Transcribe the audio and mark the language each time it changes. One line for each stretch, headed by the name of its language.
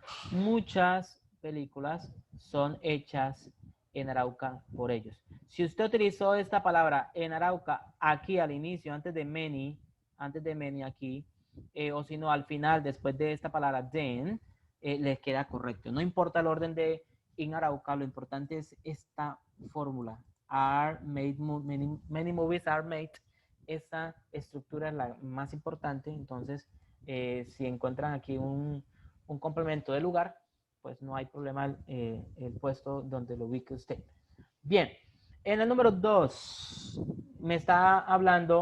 Spanish: Muchas películas son hechas en Arauca por ellos. Si usted utilizó esta palabra en Arauca aquí al inicio, antes de many aquí, o si no al final, después de esta palabra then, les queda correcto. No importa el orden de en Arauca, lo importante es esta fórmula.
English: Are made, many movies are made.
Spanish: Esta estructura es la más importante. Entonces, si encuentran aquí un complemento de lugar, pues no hay problema el puesto donde lo ubique usted. Bien, en el número 2 me está hablando.